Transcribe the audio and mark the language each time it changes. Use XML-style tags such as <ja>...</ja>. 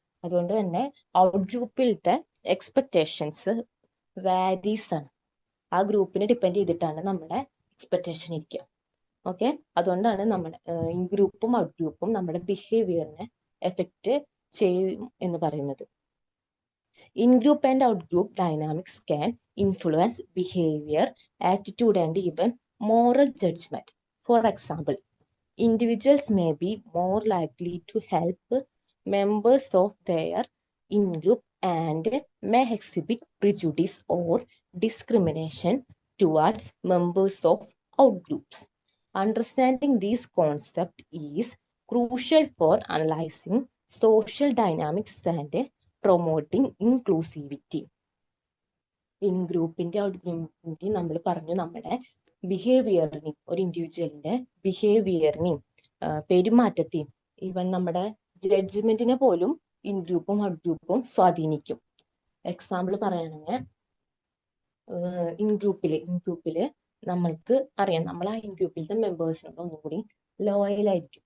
<ml>അതുകൊണ്ട് തന്നെ out ഗ്രൂപ്പിലത്തെ expectations varies ആണ്. ആ ഗ്രൂപ്പിനെ ഡിപ്പെൻഡ് ചെയ്തിട്ടാണ് നമ്മുടെ എക്സ്പെക്ടേഷൻ ഇരിക്കുക. ഓക്കെ, അതുകൊണ്ടാണ് നമ്മുടെ ഇൻ ഗ്രൂപ്പും ഔട്ട് ഗ്രൂപ്പും നമ്മുടെ ബിഹേവിയറിനെ എഫക്റ്റ് ചെയ്യും എന്ന് പറയുന്നത്.</ml> <en>In-group and out-group dynamics can influence behavior, attitude, and even moral judgment. For example, individuals may be more likely to help members of their in-group and may exhibit prejudice or discrimination towards members of out-groups. Understanding these concepts is crucial for analyzing social dynamics and promoting inclusivity.</en> <ml>In ഗ്രൂപ്പിന്റെ out ഗ്രൂപ്പിന്റെ നമ്മൾ പറഞ്ഞു നമ്മുടെ ബിഹേവിയറിനെയും, ഒരു ഇൻഡിവിജ്വലിന്റെ ബിഹേവിയറിനെയും പെരുമാറ്റത്തെയും even നമ്മുടെ ജഡ്ജ്മെന്റിനെ പോലും in ഗ്രൂപ്പും out ഗ്രൂപ്പും സ്വാധീനിക്കും. എക്സാമ്പിൾ പറയുകയാണെങ്കിൽ ഇൻ ഗ്രൂപ്പില് നമ്മൾക്ക് അറിയാം, നമ്മൾ ആ ഇൻ ഗ്രൂപ്പിലത്തെ മെമ്പേഴ്സിനോട് ഒന്നുകൂടി ലോയൽ ആയിരിക്കും.</ml>